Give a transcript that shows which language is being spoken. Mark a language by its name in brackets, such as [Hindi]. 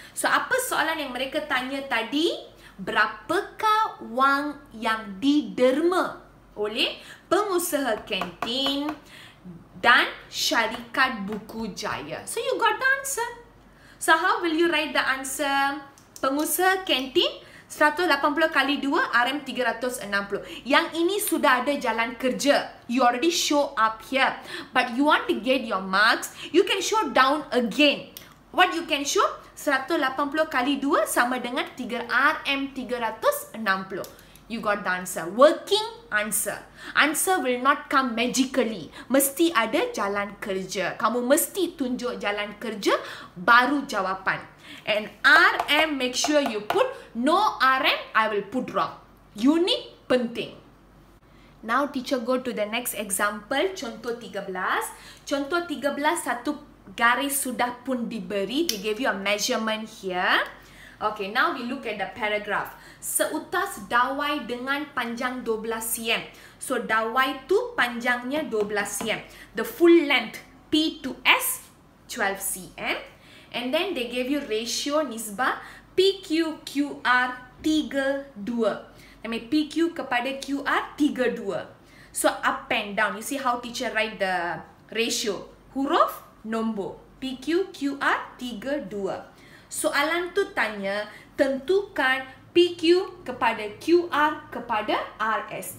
[Malay] So apa soalan yang mereka tanya tadi? Berapakah wang yang diderma oleh pengusaha kantin dan syarikat Buku Jaya? [English] So you got the answer. So how will you write the answer? [Malay] Pengusaha kantin 180 kali 2 RM360. Yang ini sudah ada jalan kerja. [English] You already show up here. But you want to get your marks, you can show down again. What you can show? [Malay] 180 kali 2 sama dengan RM360. [English] You got the answer. Working answer. Answer will not come magically. [Malay] Mesti ada jalan kerja. Kamu mesti tunjuk jalan kerja, baru jawapan. [English] And RM, make sure you put no RM, I will put wrong. [Malay] Unit penting. [English] Now teacher go to the next example. [Malay] Contoh 13. Contoh 13, satu garis sudah pun diberi. [English] They gave you a measurement here. Okay, now we look at the paragraph. [Malay] Seutas dawai dengan panjang 12 cm. [English] So [Malay] dawai tu panjangnya 12 cm. [English] The full length P to S 12 cm. And then they gave you ratio nisbah PQ/QR 32. I mean PQ kepada QR 32. So up and down. You see how teacher write the ratio? [Malay] Huruf nombor. [English] PQ/QR 32. [Malay] Soalan tu tanya, tentukan PQ kepada QR kepada RS.